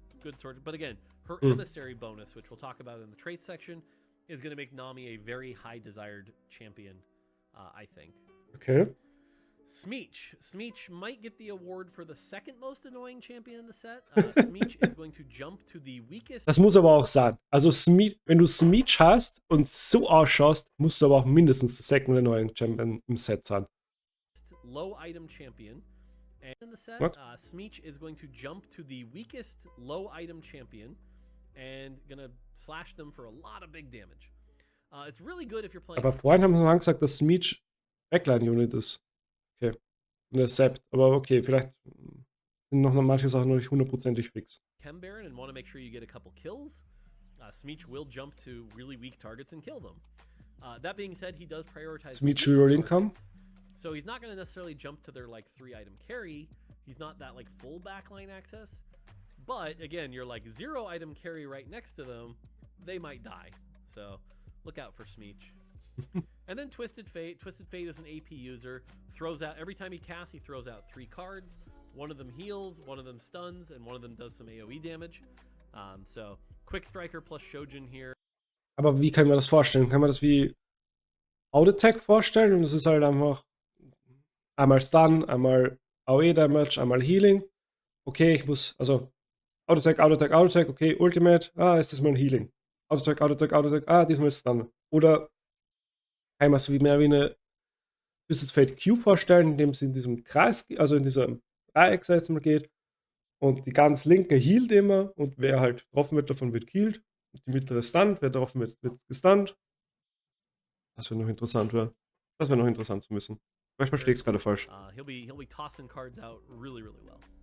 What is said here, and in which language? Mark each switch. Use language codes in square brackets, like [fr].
[en] Good sort of, but again, her emissary bonus, which we'll talk about in the trait section, is going to make Nami a very high desired champion, I think. Okay. Smeech. Smeech might get the award for the second most annoying champion in the set. Smeech is going to jump to the weakest. [de] Das muss aber auch sein. Also wenn du Smeech hast und so ausschaust, musst du aber auch mindestens der [en] second annoying [de] Champion im Set sein. [en] Low item champion. And in the set, Smeech is going to jump to the weakest low item champion and gonna slash them for a lot of big damage. It's really good if you're playing. [de] Aber vorhin haben sie mal gesagt, dass Smeech Backline-Unit ist. Okay. Und der Sept. Aber okay, vielleicht sind noch manche Sachen noch nicht hundertprozentig fix. [en] Chem Baron and want to make sure you get a couple kills. Smeech will jump to really weak targets and kill them. That being said, he does prioritize Smeech reroll income. So he's not going to necessarily jump to their like 3-item carry. He's not that like full backline access. But again, you're like 0-item carry right next to them. They might die. So look out for Smeech. And then Twisted Fate. Twisted Fate is an AP user. Throws out, every time he casts, he throws out 3 cards. One of them heals, one of them stuns, and one of them does some AoE damage. So Quick Striker plus Shojin here. [de] Aber wie kann man das vorstellen? Kann man das wie Auto-Attack vorstellen? Und das ist halt einfach einmal Stun, einmal AoE-Damage, einmal Healing. Okay, ich muss, also Auto-Attack, Auto-Attack, Auto-Attack, okay, Ultimate, ist das mal ein Healing. Auto-Attack, Auto-Attack, Auto-Attack, diesmal ist Stun. Oder kann man es mehr wie eine Twisted Fate Q vorstellen, indem es in diesem Kreis, also in diesem Dreieck jetzt mal geht und die ganz linke healt immer und wer halt getroffen wird, davon wird geheilt. Die mittlere stunt, wer getroffen wird, wird gestunt. Das wäre noch interessant, das wäre noch interessant zu wissen. Aber ich verstehe es gerade falsch. [en] He'll be tossing cards out really, really well.